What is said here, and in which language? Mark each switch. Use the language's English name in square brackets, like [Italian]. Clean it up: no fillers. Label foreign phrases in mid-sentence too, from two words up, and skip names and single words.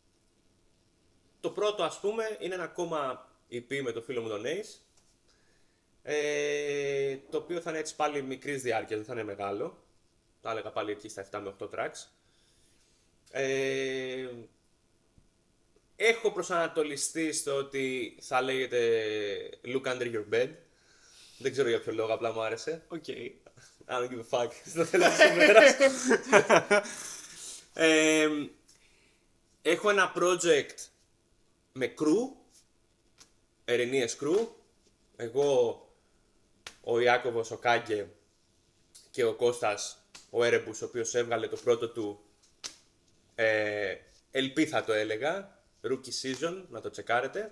[Greek] Το πρώτο, ας πούμε, είναι ένα ακόμα EP με το φίλο μου τον Ace, Το οποίο θα είναι έτσι πάλι μικρής διάρκειας, δεν θα είναι μεγάλο. Θα έλεγα πάλι εκεί στα 7 με 8 tracks. Έχω προσανατολιστεί στο ότι θα λέγεται Look Under Your Bed. Δεν ξέρω για ποιο λόγο, απλά μου άρεσε. Οκ. [English] I don't give a fuck. [Greek] Στο τέλος της ημέρας. Έχω ένα project με crew, ερηνίες crew. Εγώ, ο Ιάκωβος, ο Κάγκε και ο Κώστας, ο Έρεμπους, ο οποίος έβγαλε το πρώτο του LP θα το έλεγα, Rookie Season, να το τσεκάρετε.